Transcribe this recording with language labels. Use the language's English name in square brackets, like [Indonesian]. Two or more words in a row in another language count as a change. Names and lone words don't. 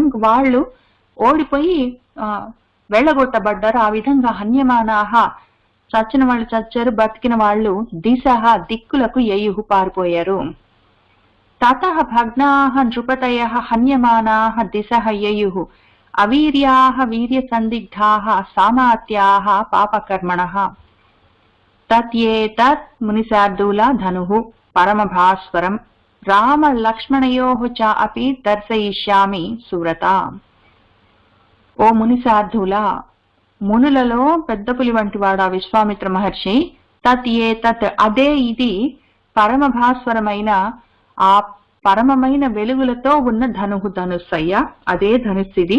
[Telugu] ఇంక వాళ్ళు ఓడిపోయి వెళ్ళగొట్టబడ్డారు. ఆ విధంగా హన్యమానాహ, చచ్చిన వాళ్ళు చచ్చారు, బతికిన వాళ్ళు దిశహ, దిక్కులకు యయుహు, పారిపోయారు. [Sanskrit] తతః భగ్నాః నృపతయః హన్యమానాః దిశః యయుః అवीर्याः वीर्यसन्दिग्धाः सामात्याः पापकर्मणः तत् मुनिशार्दूल धनुः परमभास्वरं रामलक्ष्मणयोः च अपि दर्शयिष्यामि सुव्रता। [Telugu] ఓ మునిశార్దూల, మునులలో పెద్ద పులి వంటి వాడా విశ్వామిత్ర మహర్షి. తత్ అదే ఇది పరమభాస్వరమైన ఆ పరమమైన వెలుగులతో ఉన్న ధనుస్సయ్య, అదే ధనుస్సిది.